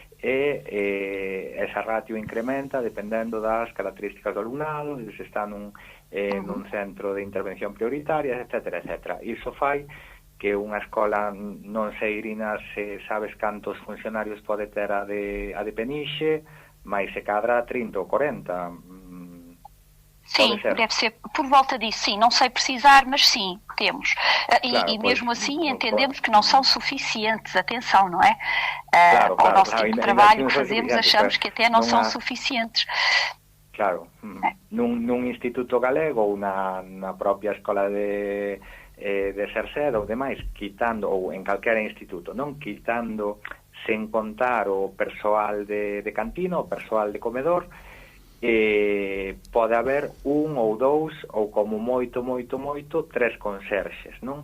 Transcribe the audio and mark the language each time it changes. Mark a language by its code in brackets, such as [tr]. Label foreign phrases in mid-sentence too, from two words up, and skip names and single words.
[gl] Esa ratio incrementa dependendo das características do alumnado, se está nun centro de intervención prioritaria, etc. Iso fai que unha escola, non sei, Irina, se sabes cantos funcionarios pode ter a de Peniche, mais se cadra 30 ou 40. [pt] Sim, deve ser por volta disso, sim, não sei precisar, mas sim, temos. E mesmo assim entendemos que não são suficientes, atenção, não é? Com o nosso tipo de trabalho que fazemos, achamos que até não são suficientes. [gl] Claro, nun instituto galego ou na propia escola de Cerceda ou demais, quitando, ou en calquera instituto, non quitando sen contar o persoal de cantina, o persoal de comedor, pode haber un ou dous, ou como moito, 3 conserxes, non?